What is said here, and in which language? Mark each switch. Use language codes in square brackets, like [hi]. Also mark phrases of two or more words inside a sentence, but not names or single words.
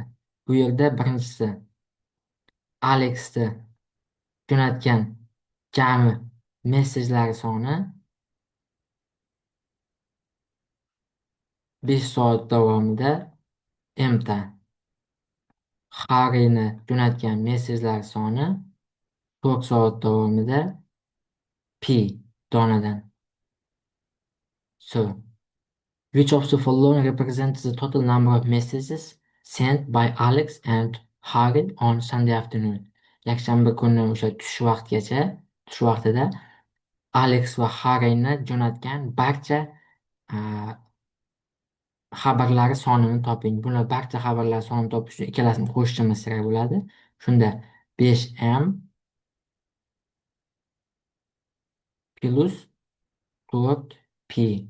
[uz] Bu yerda birinchisi Alexni jo'natgan jami messejlar soni 5 soat davomida M ta. Harry'ni jo'natgan messejlar soni 4 soat davomida P donadan. [en] So, which of the following represents the total number of messages sent by Alex and Harry on Sunday afternoon? [uz] Yakshanba kuni o'sha tush vaqtida Alex va Harry'ni jo'natgan barcha xabarlari sonini toping. Bular barcha xabarlar sonini topish uchun ikkalasini qo'shishimiz kerak bo'ladi. Shunda 5M plus 4P.